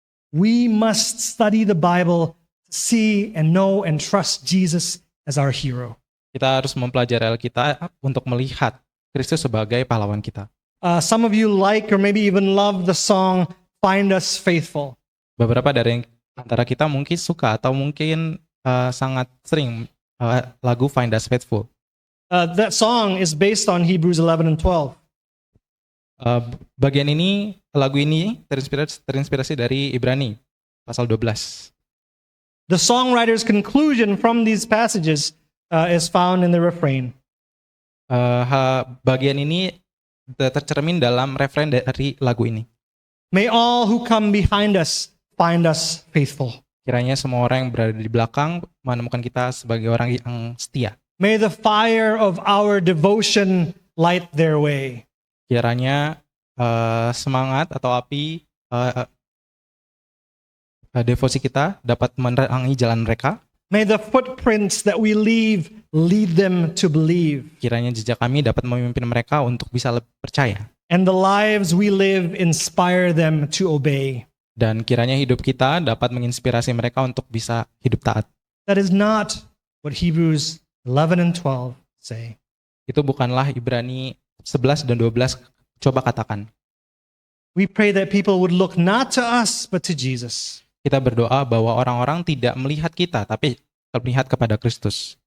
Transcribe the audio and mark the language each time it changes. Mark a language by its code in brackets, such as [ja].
[en] We must study the Bible to see and know and trust Jesus as our hero. [id] Kita harus mempelajari Alkitab untuk melihat Kristus sebagai pahlawan kita. [en] Some of you like or maybe even love the song Find Us Faithful. [id] Beberapa dari antara kita mungkin suka atau mungkin sangat sering lagu Find Us Faithful. [en] That song is based on Hebrews 11 and 12. [id] Bagian ini, lagu ini terinspirasi dari Ibrani pasal 12. [en] The songwriter's conclusion from these passages is found in the refrain. [id] Bagian ini tercermin dalam referen dari lagu ini. [en] May all who come behind us find us faithful. [id] Kiranya semua orang yang berada di belakang menemukan kita sebagai orang yang setia. [en] May the fire of our devotion light their way. [id] Kiranya semangat atau api devosi kita dapat menerangi jalan mereka. [en] May the footprints that we leave lead them to believe. [id] Kiranya jejak kami dapat memimpin mereka untuk bisa lebih percaya. [en] And the lives we live inspire them to obey. [id] Dan kiranya hidup kita dapat menginspirasi mereka untuk bisa hidup taat. [en] That is not what Hebrews 11 and 12 say. [id] Itu bukanlah Ibrani 11 dan 12 coba katakan. [en] We pray that people would look not to us but to Jesus. [id] Kita berdoa bahwa orang-orang tidak melihat kita tapi melihat kepada Kristus.